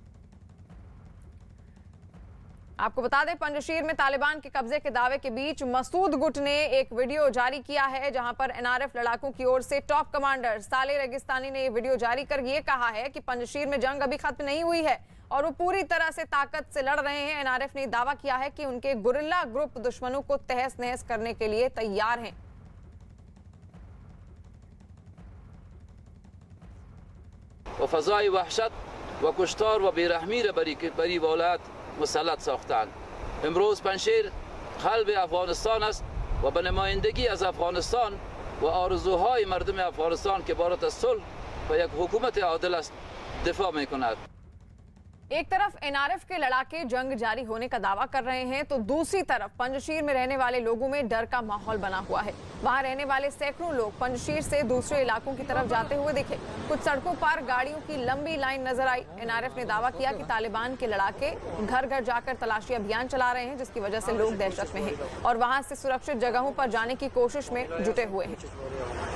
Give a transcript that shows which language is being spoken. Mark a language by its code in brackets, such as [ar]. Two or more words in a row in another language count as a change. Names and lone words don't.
[hi] आपको बता दें, पंजशीर में तालिबान के कब्जे के दावे के बीच मसूद गुट ने एक वीडियो जारी किया है, जहां पर एनआरएफ लड़ाकों की ओर से [en] top commander [hi] साले रेगिस्तानी ने वीडियो जारी कर ये कहा है कि पंजशीर में जंग अभी खत्म नहीं हुई है और वो पूरी तरह से ताकत से लड़ रहे हैं। एनआरएफ ने दावा किया है कि उनके [en] guerrilla group [hi] दुश्मनों को तहस नहस करने के लिए तैयार हैं। [fa] وفضای وحشت و کشتار و بیرحمی را بری ولایت مسلط ساختند. امروز پنجشیر قلب افغانستان است و به نمایندگی از افغانستان و آرزوهای مردم افغانستان که بارات از صلح و یک حکومت عادل است دفاع می‌کند. [hi] एक तरफ एनआरएफ के लड़ाके जंग जारी होने का दावा कर रहे हैं तो दूसरी तरफ पंजशीर में रहने वाले लोगों में डर का माहौल बना हुआ है। वहां रहने वाले सैकड़ों लोग पंजशीर से दूसरे इलाकों की तरफ जाते हुए दिखे। कुछ सड़कों पर गाड़ियों की लंबी लाइन नजर आई। एनआरएफ ने दावा किया कि तालिबान के लड़ाके घर घर जाकर तलाशी अभियान चला रहे हैं, जिसकी वजह से लोग दहशत में हैं और वहां से सुरक्षित जगहों पर जाने की कोशिश में जुटे हुए हैं।